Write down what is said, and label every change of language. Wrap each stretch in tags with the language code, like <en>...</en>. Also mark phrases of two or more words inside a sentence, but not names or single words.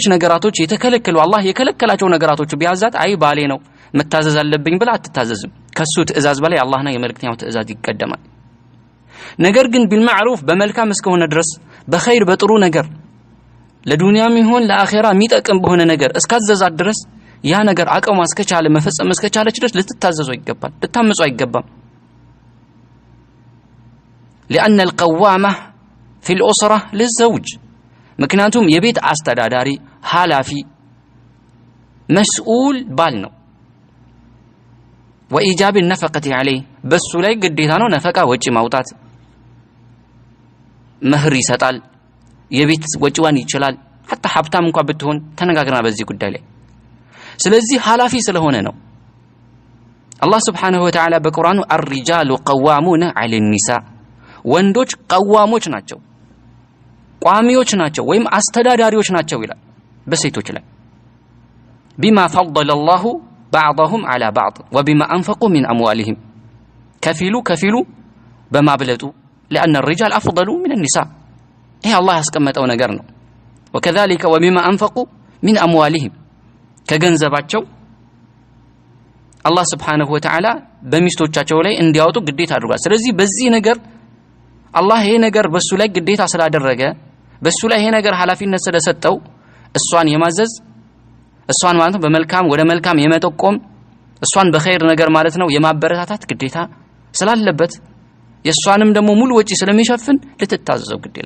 <am>ነገራቶች የተከለከሉ አላህ የከለከላቸው ነገራቶች ቢያዛት አይ ባሌ ነው መታዘዝ አለብኝ ብላ አትታዘዝም። ከሱ ትእዛዝ በላይ አላህና የመልእክተኛው ትእዛዝ ይቀደማል። ነገር ግን ቢልማዕሩፍ በመልካም እስከሆነ ድረስ በኸይር በጥሩ ነገር ለዱንያም ይሁን ለአኺራ የሚጠቅም በሆነ ነገር እስካዘዛት ድረስ ያ ነገር አቅሟ እስከቻለ መፈጸም እስከቻለች ድረስ ልትታዘዘው ይገባል፣ ልታመጹ አይገባም።</am> <ar>لأن القوامة في الأسرة للزوج</ar> <am>ምክንያቱም የቤት አስተዳዳሪ ኃላፊ መስኡል ባል ነው።</am> <ar>وإيجاب النفقة عليه</ar> <am>በሱ ላይ ግዴታ ነው ነፈቃ ወጪ ማውጣት። መህር ይሰጣል፣ የቤት ወጪዋን ይችላል። حتى ሀብታም እንኳን ብትሆን ተነጋግረና በዚህ ጉዳይ ላይ። ስለዚህ ኃላፊ ስለሆነ ነው አላህ</am> <ar>سبحانه وتعالى</ar> <am>በቁርአኑ</am> <ar>الرجال قوامون على النساء</ar> <am>ወንዶች ቀዋሞች ናቸው፣ ቋሚዎች ናቸው ወይም አስተዳዳሪዎች ናቸው ይላል በሴቶች ላይ።</am> <ar>بما فضل الله بعضهم على بعض وبما أنفقوا من أموالهم كفيلو بما بلطوا لأن الرجال أفضل من النساء.</ar> <am>إيه الله ያስቀመጠው ነገር ነው።</am> <ar>وكذلك وبما أنفقوا من أموالهم</ar> <am>ከገንዘባቸው አላህ</am> <ar>سبحانه و</ar> <am>Ta'ala በሚስቶቻቸው ላይ እንዲያወጡ ግዴታ አድርጓል። ስለዚህ በዚህ ነገር አላህ ይሄ ነገር በሱ ላይ ግዴታ ስላደረገ በሱ ላይ ይሄ ነገር ኃላፊነት ስለሰጠው እሷን የማዘዝ እሷን ማለት ነው በመልካም ወደ መልካም የመጠቆም እሷን በኸይር ነገር ማለት ነው የማበረታታት ግዴታ ስላለበት የሷንም ደግሞ ሙሉ ወጪ ስለሚሸፍን ልትታዘዘው</am>